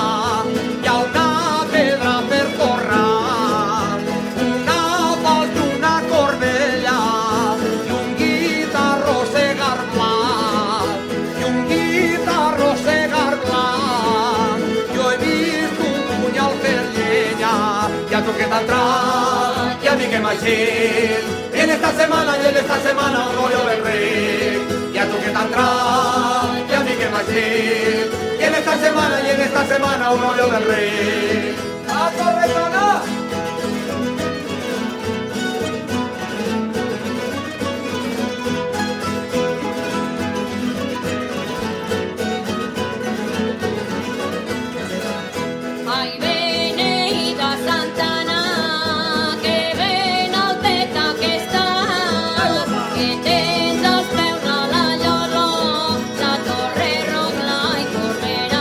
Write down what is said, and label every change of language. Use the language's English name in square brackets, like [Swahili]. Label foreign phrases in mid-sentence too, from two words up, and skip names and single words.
[Catalan] hi ha una pedra per torrar, una pal i una corbella, i un guitarro segar blanc, i un guitarro segar blanc. Jo he vist un punyal per llenya, i a tu que t'ha entrat, i a mi que m'ha eixit, [Spanish] en esta semana y en esta semana un rollo del rey. [Catalan] Y a tu que t'ha entrat, y a mi que m'ha eixit, [Spanish] y en esta semana y en esta semana un rollo del rey. ¡A Torrejana! [Catalan] Ai, beneïda Santana, que ben alteta que estàs, que tens els peus a la llosa, la torre Rogla i Corberà.